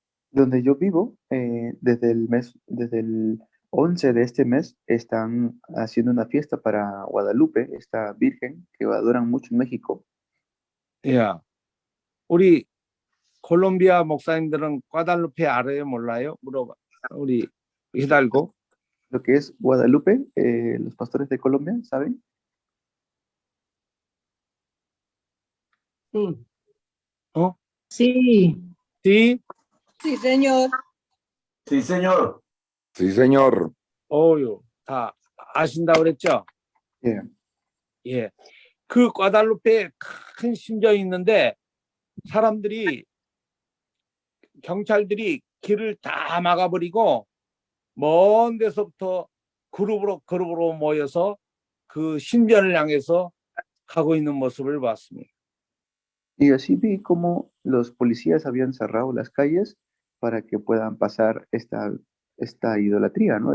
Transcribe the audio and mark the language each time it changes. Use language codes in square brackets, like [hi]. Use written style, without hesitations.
[es] Donde yo vivo, desde el 11 de este mes, están haciendo una fiesta para Guadalupe, esta virgen que adoran mucho en México. [ko] 예. 우리 콜롬비아 목사님들은 과달루페 알아요? 몰라요? 물어봐. 우리 히달고. [es] Lo que es Guadalupe, los pastores de Colombia, ¿saben? Sí. [ko] 어? [es] Sí. Sí. Sí, señor. Sí, señor. Sí, señor. [ko] 어유, 다 아신다 그랬죠? [en] Yeah. [ko] 예. 그 과달루페에 큰 신전이 있는데 사람들이 경찰들이 길을 다 막아버리고 먼 데서부터 그룹으로 모여서 그 신전을 향해서 가고 있는 모습을 봤습니다. [es] Y así vi cómo los policías habían cerrado las calles para que puedan pasar esta idolatría, ¿no?